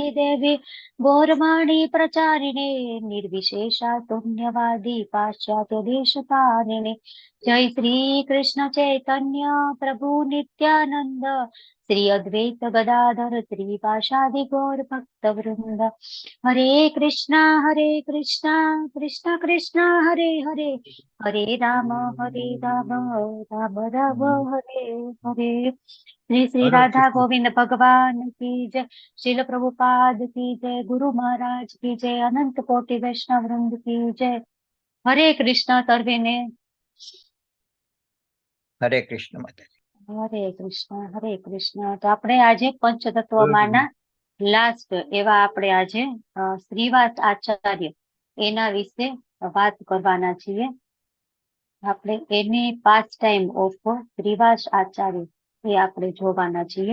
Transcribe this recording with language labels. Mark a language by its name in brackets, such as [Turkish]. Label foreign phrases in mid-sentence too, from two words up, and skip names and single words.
[Sanskrit] देवी गौरवाणी प्रचारिणे निर्विशेषा शून्यवादी पाश्चात्य देशतारिणे जय श्री कृष्ण चैतन्य प्रभु नित्यानंद श्री अद्वैत गदाधर श्रीवासादि गौर भक्त वृंद हरे कृष्णा कृष्ण कृष्ण हरे हरे हरे राम राम राम हरे हरे श्री श्री हरे राधा कृष्ण। [Hindi] गोविंद भगवान की जय श्रील प्रभुपाद की जय गुरु महाराज की जय अनंत कोटि वैष्णव वृंद की जय हरे कृष्ण सर्वे ने [Gujarati] હરે કૃષ્ણ માતાજી। હરે કૃષ્ણ તો આપણે આજે પંચતત્વમાંના લાસ્ટ એવા આપણે આજે શ્રીવાસ આચાર્ય એના વિશે વાત કરવાના છીએ। આપણે એની [English] past time of [Gujarati] શ્રીવાસ આચાર્ય એ આપણે જોવાના છીએ।